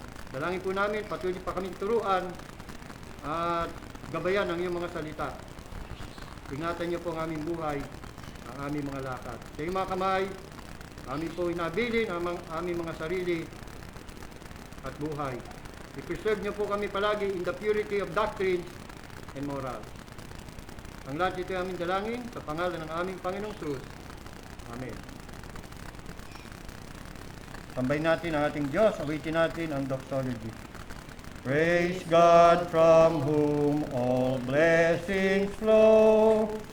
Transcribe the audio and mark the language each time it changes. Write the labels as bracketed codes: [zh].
[tl] Dalangin po namin, patuloy pa kaming turuan at gabayan ang iyong mga salita. Ingatan niyo po ang aming buhay, ang aming mga lakad. Sa iyong mga kamay, amin po inabilin ang aming mga sarili at buhay. I-preserve niyo po kami palagi [en] in the purity of doctrine and moral. [tl] Ang lahat ito ay aming dalangin sa pangalan ng aming Panginoong Jesus. Amen. Sambahin natin ang ating Diyos, awitin natin ang doxology. [en] Praise God from whom all blessings flow.